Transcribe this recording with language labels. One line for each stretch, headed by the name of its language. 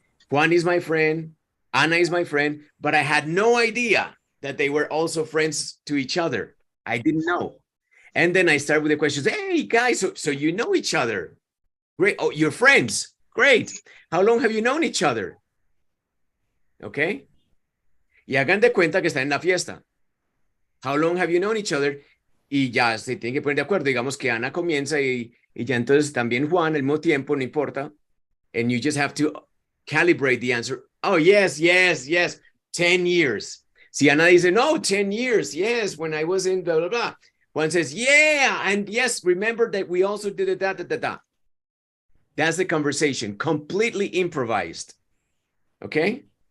English: Juan is my friend. Ana is my friend, but I had no idea that they were also friends to each other. I didn't know. And then I start with the questions. Hey guys, so you know each other. Great. Oh, you're friends. Great. How long have you known each other? Okay.
Spanish: Y hagan de cuenta que están en la fiesta.
English: How long have you known each other?
Spanish: Y ya se tienen que poner de acuerdo. Digamos que Ana comienza y ya entonces también Juan al mismo tiempo, no importa.
English: And you just have to calibrate the answer. Oh, yes. 10 years.
Spanish: Si Ana dice, no,
English: 10 years. Yes, when I was in blah, blah, blah. Juan says, yeah, and yes, remember that we also did it, da. That's the conversation, completely improvised. Okay?